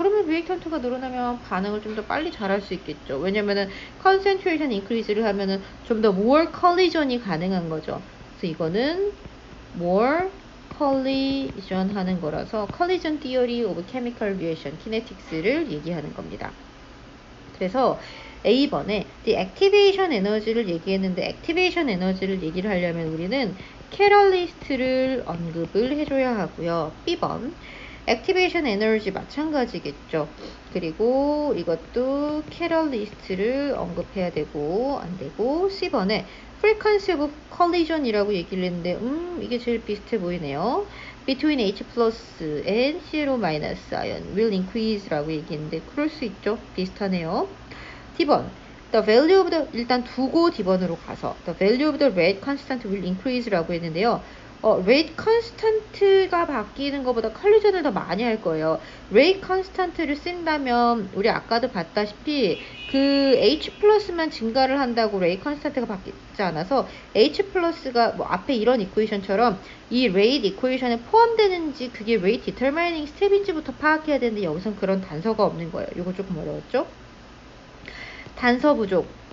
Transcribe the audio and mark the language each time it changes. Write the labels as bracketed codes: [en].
[ko] 그러면 reactant가 늘어나면 반응을 좀 더 빨리 잘할 수 있겠죠. 왜냐면은 [en] concentration increase [ko] 를 하면은 좀 더 [en] more collision [ko] 이 가능한 거죠. 그래서 이거는 [en] more collision [ko] 하는 거라서 [en] collision theory of chemical reaction kinetics를 [ko] 얘기하는 겁니다. 그래서 A번에 [en] the activation energy [ko] 를 얘기했는데 activation energy를 얘기를 하려면 우리는 catalyst를 언급을 해줘야 하고요. B번 액티베이션 에너지 마찬가지겠죠. 그리고 이것도 캐럴리스트를 언급해야 되고 안 되고 C번에 [en] frequency of collision [ko] 이라고 얘기를 했는데 이게 제일 비슷해 보이네요. [en] between H plus and ClO minus ion will increase [ko] 라고 얘기했는데 그럴 수 있죠. 비슷하네요. [en] D번 the value of the [ko] 일단 두고 D번으로 가서 [en] the value of the rate constant will increase [ko] 라고 했는데요. rate constant가 바뀌는 것보다 컬리전을 더 많이 할 거예요. rate constant를 쓴다면 우리 아까도 봤다시피 그 H 플러스만 증가를 한다고 rate constant가 바뀌지 않아서 H 플러스가 뭐 앞에 이런 이퀘이션처럼 이 rate 이퀘이션에 포함되는지 그게 rate determining step인지부터 파악해야 되는데 여기선 그런 단서가 없는 거예요. 이거 조금 어려웠죠? 단서 부족.